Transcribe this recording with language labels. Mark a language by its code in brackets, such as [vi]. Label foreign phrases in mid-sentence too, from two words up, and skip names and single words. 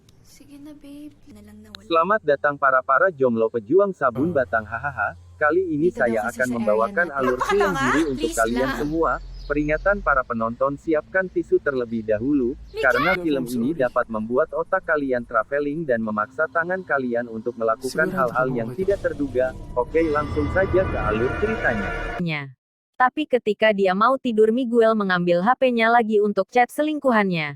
[tl] Sige na babe, na lang nawala. [id] Selamat datang para jomblo pejuang sabun batang hahaha. Kali ini [tl] Dito daw [id] saya [tl] kasi [id] akan [tl] sa area [id] membawakan [tl] natin. [id] alur film [tl] Napakatanga! [id] diri untuk [tl] Please [id] kalian [tl] lang. [id] semua. Peringatan para penonton, siapkan tisu terlebih dahulu, karena film ini dapat membuat otak kalian traveling dan memaksa tangan kalian untuk melakukan [tl] Sigurado [id] hal-hal [tl] ka ba [id] yang [tl] okay [id] tidak terduga. Oke, langsung saja ke alur ceritanya. Tapi ketika dia mau tidur, Miguel mengambil HP-nya lagi untuk chat selingkuhannya.